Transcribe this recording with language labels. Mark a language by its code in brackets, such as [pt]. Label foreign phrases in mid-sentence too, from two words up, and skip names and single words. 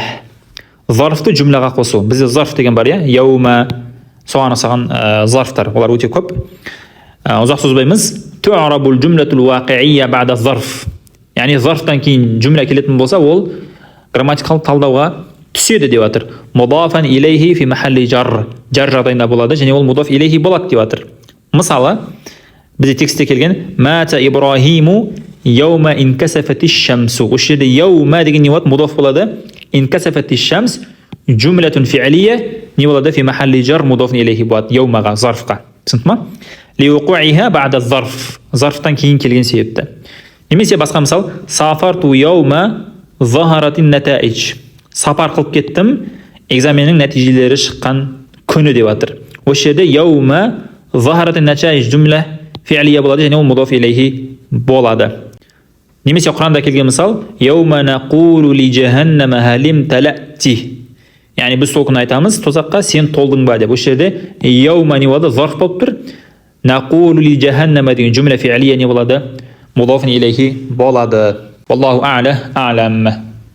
[kk] Зарфты джумлаға қосу. Бізде зарф деген бар, я? Яума, соған асаған зарфтар. Олар өте көп. Ұзақ созбаймыз. [ar] تعرب الجملة الواقعة بعد ظرف. [kk] Яғни зарфтан кейін джумла келетін болса, ол грамматикалық талдауға түседі деп жатыр. [ar] مضافا إليه في محل جر. [kk] Жар жағдайында болады, және ол [ar] مضاف إليه [kk] болады деп жатыр. Мысалы, бізде текстте келген [ar] مات إبراهيم يوم انكسفت الشمس. [kk] Осы жерде яума деген не болады? Мудаф болады. [ar] انكسفت الشمس جملة فعلية [kk] не болады? [ar] في محل جر مضاف إليه [kk] болады. Яумаға, зарфқа. Түсінді ма? [ar] لوقوعها بعد ظرف. [kk] Зарфтан кейін келген себепті. Немесе басқа мысал, [ar] سافرت يوم ظهرت النتائج. [kk] Сапар қылып кеттім, экзаменнің нәтижелері шыққан күні деп жатыр. Осы жерде [ar] يوم ظهرت النتائج جملة فعلية [kk] болады, және ол [ar] مضاف إليه [kk] болады. Немесе Құранда келген мысал, [ar] يوم نقول لجهنم هل امتلأت. [kk] Yani biz sol күні айтамыз, тозаққа сен толдың ба деп. Осы жерде яума не болады? Зарф болып тұр. [ar] نقول لجهنم [kk] деген [ar] جملة فعلية [kk] не болады? [ar] مضاف إليه [kk] болады. [ar] والله أعلى أعلم.